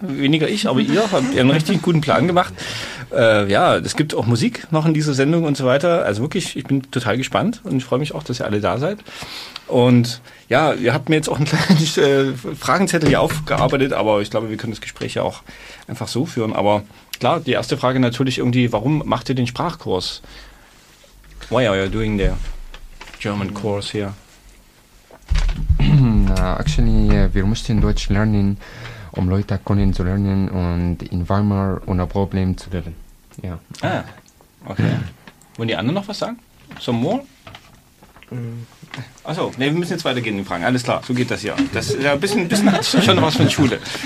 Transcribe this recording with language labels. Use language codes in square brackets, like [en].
[de] Weniger ich, aber ihr habt einen richtig guten Plan gemacht. Ja, es gibt auch Musik noch in dieser Sendung und so weiter. Also wirklich, ich bin total gespannt und ich freue mich auch, dass ihr alle da seid. Und ja, ihr habt mir jetzt auch einen kleinen Fragenzettel hier aufgearbeitet, aber ich glaube, wir können das Gespräch ja auch einfach so führen. Aber klar, die erste Frage natürlich irgendwie, warum macht ihr den Sprachkurs? [en] Why are you doing the German course here? [de] Actually, wir mussten Deutsch lernen, um Leute können zu lernen und in Weimar ohne Problem zu lernen. Ja. Ah, okay. Wollen die anderen noch was sagen? [en] Some more? [de] Achso, nee, wir müssen jetzt weitergehen in den Fragen. Alles klar, so geht das hier. Das ist ja ein bisschen hat schon was von Schule.